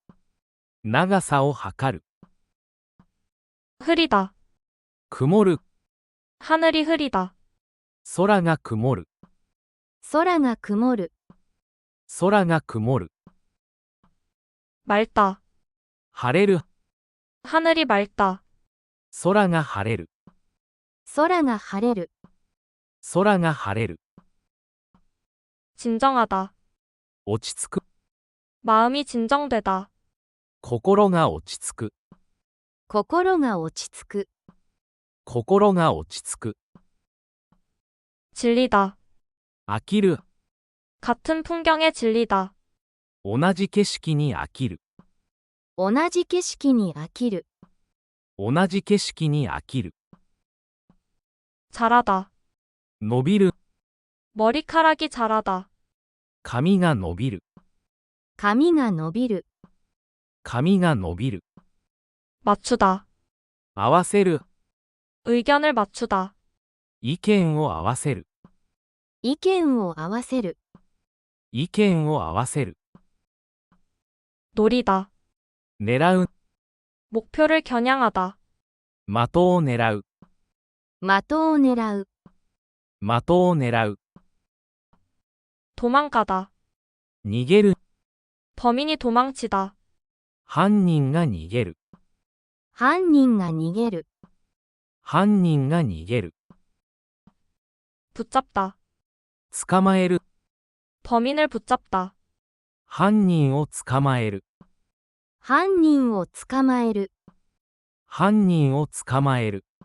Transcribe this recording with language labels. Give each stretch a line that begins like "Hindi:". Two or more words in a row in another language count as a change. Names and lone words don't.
Japanese: 長さを測る。
Korean: 흐리다.
Japanese: 曇る。
Korean: 하늘이 흐리다.
Japanese: 空が曇る。空が曇る。空が曇る。
Korean: 맑다.
Japanese: 晴れる。
Korean: 하늘이 맑다.
Japanese: 空が晴れる。空が晴れる。空が晴れる。
Korean: 진정하다.
Japanese: 落ち着く。
Korean: 마음이 진정되다.
Japanese: 心が落ち着く。心が落ち着く。心が落ち着く。
Korean: 질리다.
Japanese: 飽きる。
Korean: 같은 풍경에 질리다.
Japanese: 同じ景色に飽きる。同じ景色に飽きる。同じ景色に飽きる。
Korean: 자라다.
Japanese: 伸びる。
Korean: 머리카락이 자라다.
Japanese: 髪が伸びる。髪が伸びる。髪が伸びる。
Korean: 맞추다.
Japanese: 合わせる。
Korean: 의견을 맞추다.
Japanese: 意見を合わせる。意見を合わせる。意見を合わせる。
Korean: 노리다.
Japanese: 狙う。
Korean: 목표를 겨냥하다.
Japanese: 的を狙う。的を狙う。的を狙う。
Korean: 도망가다.
Japanese: 逃げる。
Korean: 범인이 도망치다.
Japanese: 犯人が逃げる。犯人が逃げる。犯人が逃げる。
Korean: 붙잡다.
Japanese: 捕まえる。
Korean: 범인을 붙잡다.
Japanese: 犯人を捕まえる。犯人を捕まえる。犯人を捕まえる。